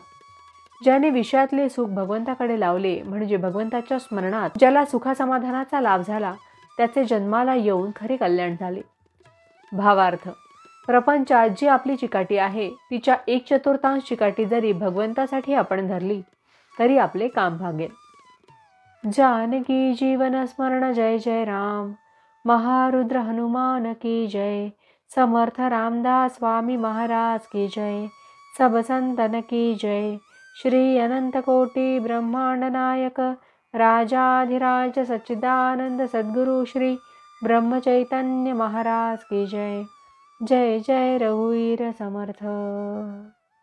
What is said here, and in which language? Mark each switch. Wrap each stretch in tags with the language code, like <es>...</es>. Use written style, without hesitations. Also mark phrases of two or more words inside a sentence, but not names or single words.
<mr>ज्याने विषयातले सुख भगवंताकडे लावले म्हणजे भगवंताच्या स्मरणात ज्याला सुखासमाधानाचा लाभ झाला त्याचे जन्माला येऊन खरे कल्याण झाले. भावार्थ, प्रपंचात जी आपली चिकाटी आहे तिच्या 1/4 चिकाटी जरी भगवंतासाठी आपण धरली तरी आपले काम भागेल. जानकी जीवन स्मरण जय जय राम.</mr> <hi>महारुद्र हनुमान की जय. समर्थ रामदास स्वामी महाराज की जय. सब संतन की जय. श्री अनंत कोटि ब्रह्मांड नायक राजाधिराज सच्चिदानंद सद्गुरु श्री ब्रह्म चैतन्य महाराज की जय.</hi> <mr>जय जय रघुवीर समर्थ.</mr>